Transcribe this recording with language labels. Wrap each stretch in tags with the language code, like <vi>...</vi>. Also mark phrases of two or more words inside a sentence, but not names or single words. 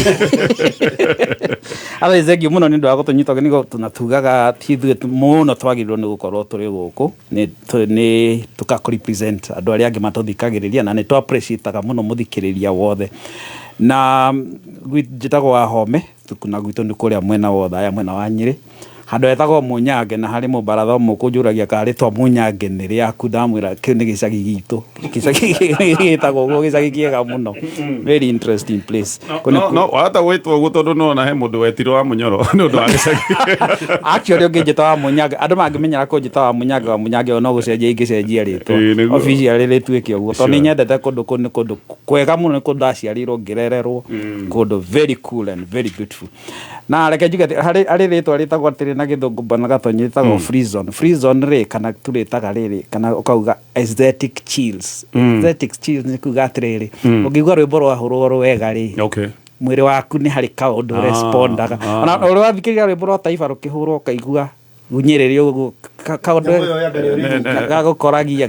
<ki>atha thengiũ mũno nĩ ũndũ wa gũtũnyita ũgeni gũkũ na tugaga ti ithuĩ mũno twagĩrĩirwo nĩ gũkorwo tũrĩ gũkũ nĩ tũka-represent andũ arĩa angĩ matũthikagĩrĩria na nĩ tũ-appreciate-aga mũno mũthikĩrĩria wothe na njĩtagwo Wahome tukuna gwitũ nĩ kũrĩa mwena wa Othaya mwena wa Nyĩrĩ handũ etagwo Mũnyange na harĩ mũbaratha ũmwe kũnjũragia karĩ twa Mũnyange nĩ rĩaku ndamwĩra kĩu nĩ gĩcagi gitũ gĩcagi gĩtagwo ũguo gĩcagi kĩega mũno</ki> <en>very interesting place</en> <ki>no wahota gwĩtwo ũguo tondũ nona he mũndũ wetirwo wa Mũnyoro nĩ ũndũ wa gĩcagi actually ũngĩnjĩta wa Mũnyange andũ mangĩmenyera kũnjĩta wa Mũnyange no gũcenjia ingĩcenjia rĩtwa officially rĩtuĩke ũguo tondũ nĩ nyendete kũndũ kũu nĩ kũndũ kwega mũno nĩ kũndũ ndaciarirwo ngĩrererwo kũndũ</ki> <en>very cool and very beautiful</en> <ki>na reke njuge harĩ rĩtwa rĩtagwo atĩrĩ na gĩthũngũ bana Gatonyi rĩtagwo</ki> <en>free zone</en> <ki>rĩ kana tũrĩtaga rĩrĩ kana ũkauga</ki> <en>aesthetic chills</en> <ki>nĩ kuga atĩrĩrĩ ũngĩigua rwĩmbo rwahũrwo rwega rĩ mwĩrĩ waku nĩ harĩ kaũndũ respondaga ona ũrĩa wathikĩrĩria rwĩmbo rwa Taifa rũkĩhũrwo ũkaigua gunyĩrĩrio ũguo kaũndũ gagũkoragia</ki>